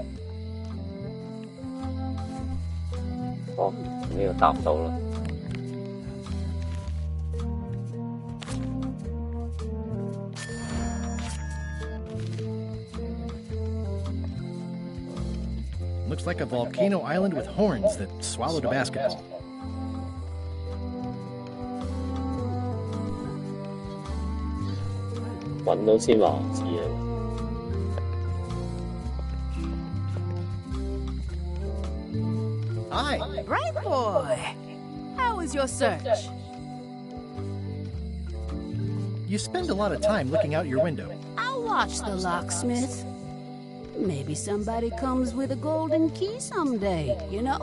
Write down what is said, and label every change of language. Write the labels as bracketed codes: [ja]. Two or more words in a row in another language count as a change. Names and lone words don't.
[yue] 哦，呢個答到啦。 [en] Looks like a volcano island with horns that swallowed a basketball. [yue] " 揾到先話我知啊。 [en] Hi. Bright boy! How was your search? You spend a lot of time looking out your window. I'll watch the locksmith. Maybe somebody comes with a golden key someday, you know?